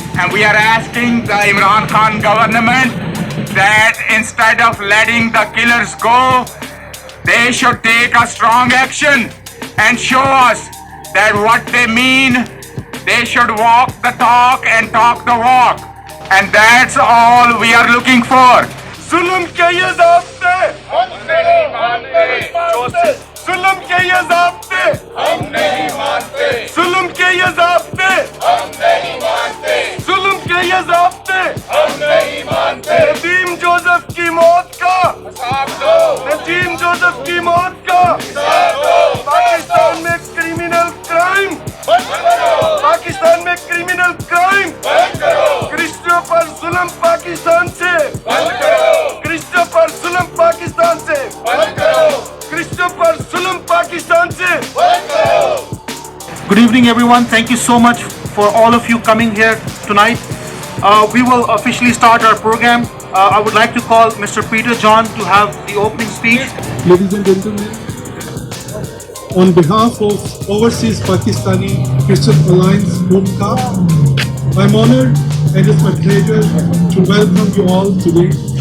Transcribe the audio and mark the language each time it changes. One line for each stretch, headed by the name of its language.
English: And we are asking the Imran Khan government that instead of letting the killers go, they should take a strong action and show us that what they mean. They should walk the talk and talk the walk. And that's all we are looking for.
Hindi: जुल्म के ये ज़ाब्ते हम नहीं मानते, जुल्म के ये ज़ाब्ते हम नहीं मानते, जुल्म के ये ज़ाब्ते हम नहीं मानते, जुल्म के ये ज़ाब्ते हम नहीं मानते। नदीम जोसेफ की मौत का हिसाब दो, नदीम जोसेफ की मौत का हिसाब दो। पाकिस्तान में क्रिमिनल क्राइम बंद करो, पाकिस्तान में क्रिमिनल क्राइम बंद करो, क्रिश्चियों पर जुल्म पाकिस्तान से बंद करो, क्रिश्चियों पर जुल्म पाकिस्तान से बंद करो, क्रिश्चियों पर जुल्म पाकिस्तान से बंद करो।
English: Good evening, everyone. Thank you so much for all of you coming here tonight. We will officially start our program. I would like to call Mr. Peter John to have the opening speech. Ladies and gentlemen, on behalf of Overseas Pakistani Christian Alliance (OPCA), I'm honored and it's my pleasure to welcome you all today.